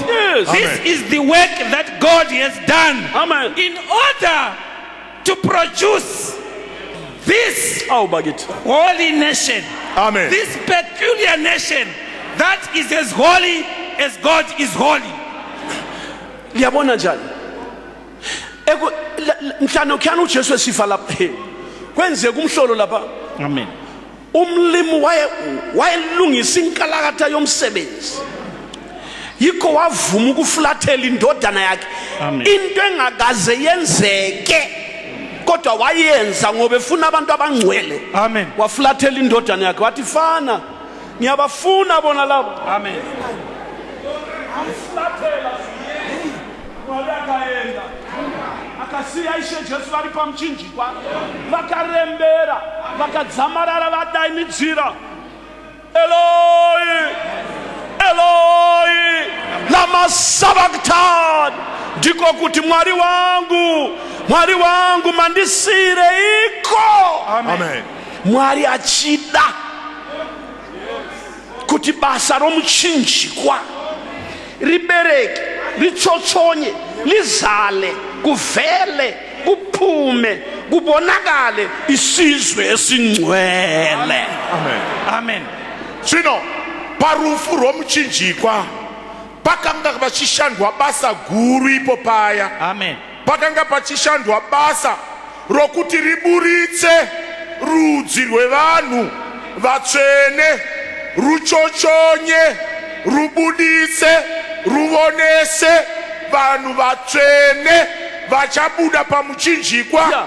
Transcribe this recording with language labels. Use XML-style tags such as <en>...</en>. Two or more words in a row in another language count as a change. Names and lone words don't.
<en>Yes. This is the work that God has done. Amen. In order to produce this holy nation. Amen. This peculiar nation that is as holy as God is holy.</en> <nd>Liyabona njani? Mhlano khana uJesu esifa lapha. Kwenzeka umhlolo lapha.</nd> <en>Amen.</en> <nd>Umlimi wayelungisa inkalakatha yomsebenzi. Yikho wavuma ukufulathela indodana yakhe. Into engakaze yenzeke kodwa wayenza ngoba efuna abantu abangcwele.</nd> <en>Amen.</en> <nd>Wafulathela indodana yakhe wathi fana ngiyabafuna bona labo.</nd> <en>Amen.</en> <nd>Amfulathela ngoba akayenza akasiya</nd> <sn>ishe Jesu vari pamchinjikwa vakarembera vakadzamarara vadainidzira</sn> <arc>אלהי אלהי למה שבקתני,</arc> <sn>ndiko kuti mwari wangu mandisire iko.</sn> <en>Amen.</en> <sn>Mwari achida kuti basa romuchinjikwa ribereke richochonye</sn> <nd>lizale kuvele kuphume kubonakale isizwe esingcwele.</nd> <en>Amen. Amen.</en> <sn>Zvino parufu rwomuchinjikwa pakanga pachishandwa basa guru ipo paya.</sn> <en>Amen.</en> <sn>Pakanga pachishandwa basa rokuti riburitse rudzi rwevanhu vatsvene, ruchochonye, rubudise, ruvonese vanhu vatsvene vachabuda pamuchinjikwa.</sn>